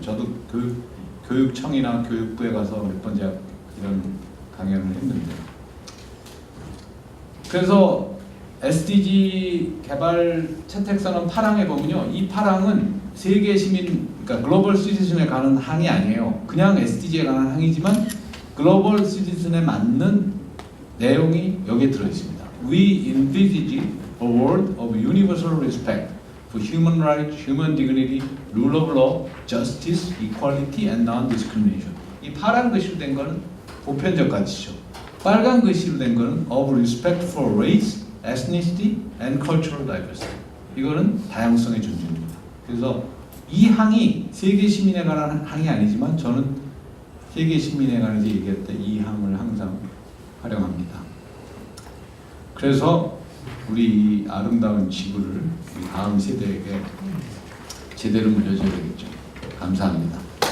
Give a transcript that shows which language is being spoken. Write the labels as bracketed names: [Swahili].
[Korean] 저도 교육청이나 교육부에 가서 몇 번 제가 이런 강연을 했는데 그래서 SDG 개발 채택선언 8항에 보면요. 이 8항은 세계 시민, 그러니까 글로벌 시티즌에 관한 항이 아니에요. 그냥 SDG에 관한 항이지만 글로벌 시티즌에 맞는 내용이 여기에 들어있습니다. [English] We envisage a world of universal respect for human rights, human dignity, rule of law, justice, equality, and non-discrimination. [Korean] 이 파란 글씨로 된 거는 보편적 가치죠. 빨간 글씨로 된 거는 [English] of respect for race, ethnicity, and cultural diversity. [Korean] 이거는 다양성의 존중입니다. 그래서 이 항이 세계 시민에 관한 항이 아니지만 저는 세계 시민에 관해서 얘기할 때 이 항을 항상 활용합니다. 그래서 우리 이 아름다운 지구를 우리 다음 세대에게 제대로 물려줘야 되겠죠. 감사합니다.